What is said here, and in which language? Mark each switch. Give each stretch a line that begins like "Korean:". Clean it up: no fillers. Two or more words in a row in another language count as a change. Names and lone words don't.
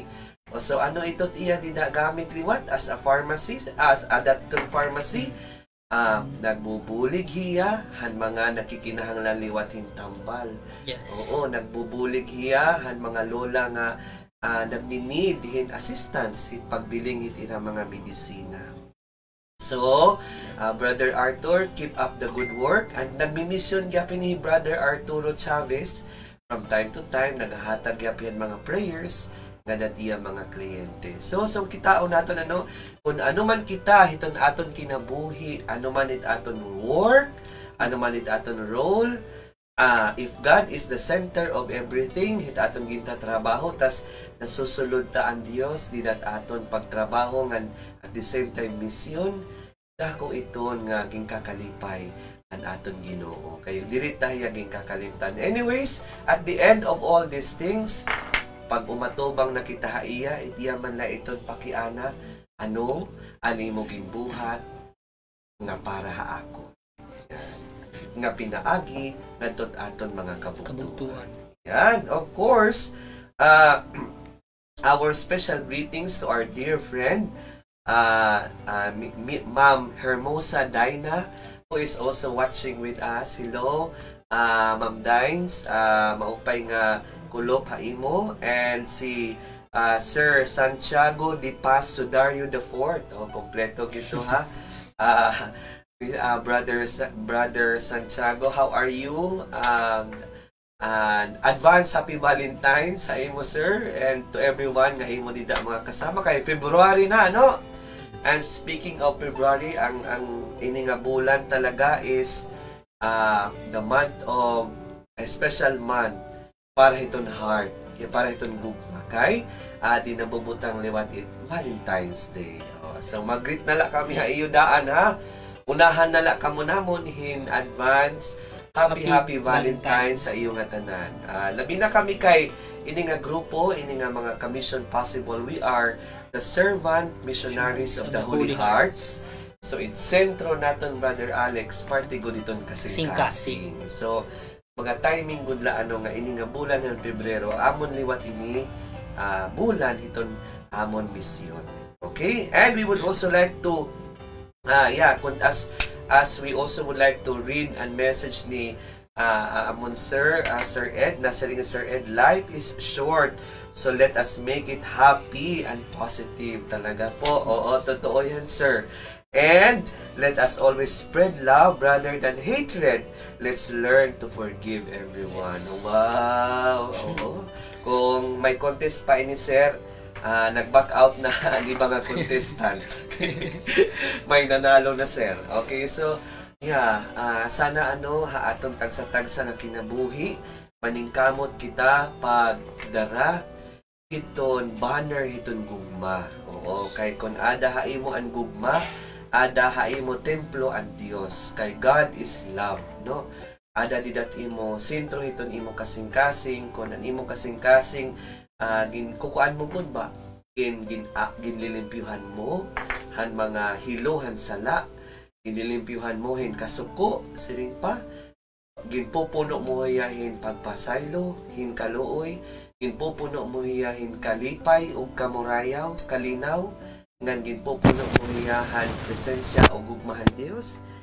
Waray: So ano ito iya dida gamit liwat
English: as a pharmacy
Waray: as adat itong pharmacy nagbubulig hiya han mga nakikinahanglan liwat hintambal.
English: Yes.
Waray: Nagbubulig hiya han mga lola nga nagninid hin assistance hit pagbiling hit ina mga medisina.
English: So, Brother Arthur, keep up the good work.
Waray: And nagmi-mission gyapon ni Brother Arturo Chavez
English: from time to time
Waray: nagahatag gyapon mga prayers nga datiya mga kliyente. So kitaon naton kung ano man kita hiton aton kinabuhi, ano man it aton work, ano man it aton role,
English: if God is the center of everything,
Waray: hit aton ginta trabaho tas nasusulod ta ang Dios didat aton pagtrabaho ngan
English: at the same time mission,
Waray: dako iton nga gingkakalipay ang aton Ginoo. Kayo diri tayo gingkakalimtan.
English: Anyways, at the end of all these things,
Waray: pag umatubang na kita haiya, itiyaman la iton pakiana, ani mo ginbuhat, nga para haako. Yes. Nga pinaagi, nga aton mga kabuktuan. Yan,
English: of course, our special greetings to our dear friend, Ma'am Hermosa Daina, who is also watching with us. Hello,
Waray: Ma'am Dines, maupay nga kulop haimo, and si Sir Santiago Di Paz Sudario IV. Kompleto gito ha. Brother Santiago,
English: how are you? And advance happy Valentine's
Waray: sa imo
English: sir, and to everyone
Waray: nga imo dida mga kasama kay February na
English: And speaking of February,
Waray: ang ini nga bulan talaga
English: is the month of a special month
Waray: para hiton heart, para hiton gugma kay di nabubutang liwat it Valentine's Day. So mag-greet na la kami ha iyo daan ha. Unahan na la kamo namon
English: in advance. Happy Valentine's
Waray: sa iyo nga tanan. Labi na kami kay ini nga grupo, ini nga mga
English: commission possible. We are the servant missionaries of the Holy Hearts.
Waray: So it's sentro naton Brother Alex,
English: party good
Waray: iton kasing-kasing. So mga
English: timing good
Waray: la nga ini nga bulan ng Pebrero, amon liwat ini bulan iton amon misyon.
English: Okay? And we would also like to as we also would like to read and message
Waray: ni amon
English: Sir Ed, nasaling Sir Ed, life is short, so let us make it happy and positive.
Filipino: Talaga po, totoo yan sir.
English: And let us always spread love rather than hatred. Let's learn to forgive everyone.
Waray: Wow! Kung may contest pa ini sir, nag-back out na di ba nga contestant?
Filipino: May nanalo na sir.
Waray: Okay, so sana haatong tagsa-tagsa na kinabuhi, maningkamot kita pagdara hiton banner hiton gugma. Kay kun ada haimo ang gugma, ada haimo templo ang Dios.
English: Kay God is love,
Waray: no? Ada didat imo sentro hiton imo kasing-kasing, kun an imo kasing-kasing kukuan mo gud ba? ginlilimpyuhan mo han mga hilohan sala, ginilimpyuhan mo hin kasuko siring pa, ginpupuno mo hiyahin pagpasaylo hin kaluoy, ginpupuno mo hiyahin kalipay ug kamurayaw kalinaw, ngan ginpupuno mo hiyahan presensya o gugmahan Dios.